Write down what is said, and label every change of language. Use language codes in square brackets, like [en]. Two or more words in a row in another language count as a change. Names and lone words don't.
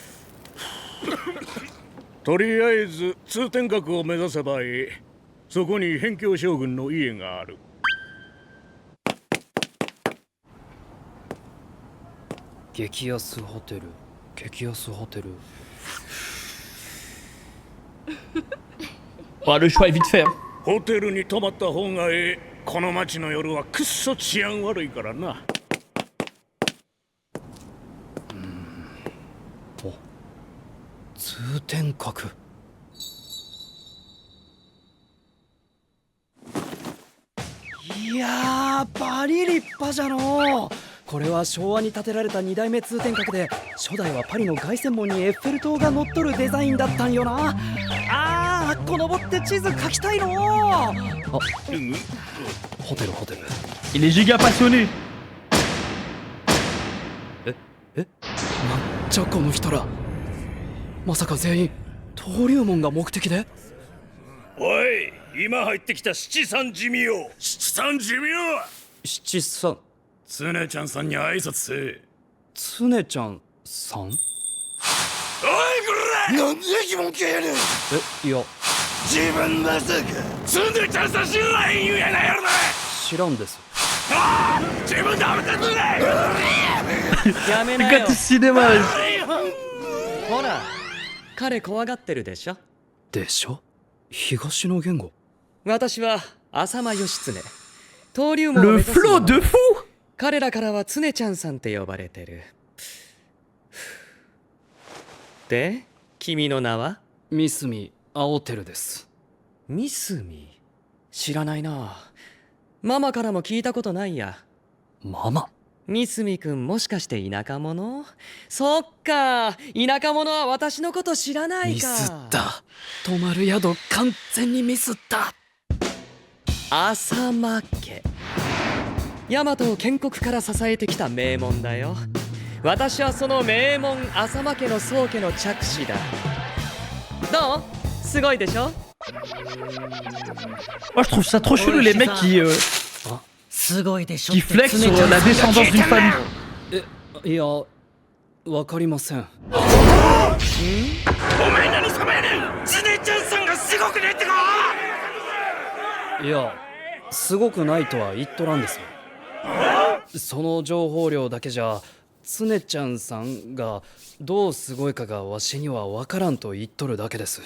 [ja] とりあえず通天閣を目指せばいい。そこに辺境将軍の家がある。激安ホテル、激安ホテル。 [fr] Oh, le choix est vite fait. [ja] ホテルに泊まった方がええ。この町の夜はくっそ治安悪いからな。お、通天閣。いやー、バリ立派じゃのう。これは昭和に建てられた2代目通天閣で初代はパリの凱旋門にエッフェル塔が乗っとるデザインだったんよな。このぼって地図描きたいの。あ、ホテルホテル。 [fr] Il est giga passionné. [ja] なんじゃこの人ら。まさか全員登竜門が目的で？おい、今入ってきた七三地味よ。七三地味よ。七三。つねちゃんさんに挨拶せ。つねちゃんさん？おいこら！なんで疑問系やねん。いや。自分まさかつねちゃんさん知らへん言うやないやろな。知らんです。自分で慌てるねやめなよ [fr] Regarde ce cinéma. [ja] ほら彼怖がってるでしょでしょ東の言語私は浅間義経登竜門を目 [fr] Le [ja] 指す [fr] flot [ja] 者 [fr] de fou. [ja] 彼らからは常ちゃんさんって呼ばれてるで君の名は三角青照です三角知らないなママからも聞いたことないやママ三角くんもしかして田舎者そっか田舎者は私のこと知らないかミスった泊まる宿完全にミスった浅間家大和を建国から支えてきた名門だよ私はその名門浅間家の宗家の嫡子だどうすごいでしょ [fr] Moi je trouve ça trop chelou les mecs qui flexent sur la descendance d'une famille. [ja] いやわかりませんお前何様やねん常ちゃんさんがすごくねってかいやすごくないとは言っとらんですよその情報量だけじゃ常ちゃんさんがどうすごいかがわしにはわからんと言っとるだけです